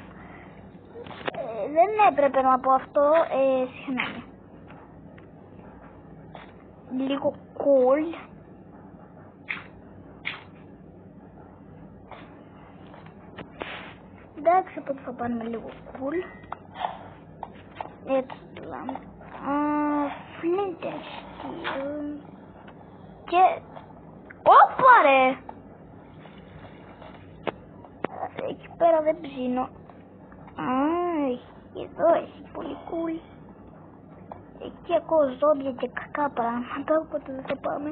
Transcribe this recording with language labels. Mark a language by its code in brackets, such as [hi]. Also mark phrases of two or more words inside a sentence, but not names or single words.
[el] Δεν έπρεπε να πω αυτό. Συγγνώμη. Λίγο κόλλ. Εντάξει, οπότε θα πάρουμε λίγο κουλ. Έτσι λέμε. [en] Flint and steel. [el] Και... Όπα ρε! Εκεί πέρα δεν ψήνω. Εδώ έχει πολύ κουλ. Εκεί ακούω ζόμπια και κακά πράγματα, οπότε δεν θα πάμε.